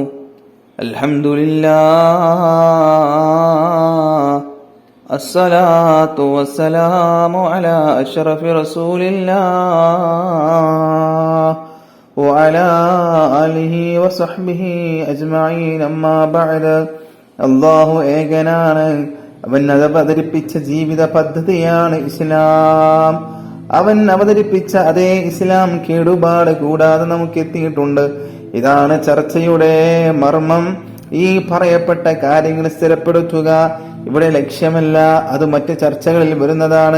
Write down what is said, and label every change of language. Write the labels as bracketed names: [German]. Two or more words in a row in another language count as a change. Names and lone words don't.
[Arabic] الحمد لله، الصلاة والسلام على أشرف رسول الله وعلى آله وصحبه أجمعين. أما بعد. [Malayalam] അല്ലാഹു ഏകനാണ്. അവൻ അവതരിപ്പിച്ച ജീവിത പദ്ധതിയാണ് ഇസ്ലാം. അവൻ അവതരിപ്പിച്ച അതേ ഇസ്ലാം കേടുപാട് കൂടാതെ നമുക്ക് എത്തിയിട്ടുണ്ട്. ഇതാണ് ചർച്ചയുടെ മർമ്മം. ഈ പറയപ്പെട്ട കാര്യങ്ങൾ സ്ഥിരപ്പെടുത്തുക ഇവിടെ ലക്ഷ്യമല്ല, അത് മറ്റ് ചർച്ചകളിൽ വരുന്നതാണ്.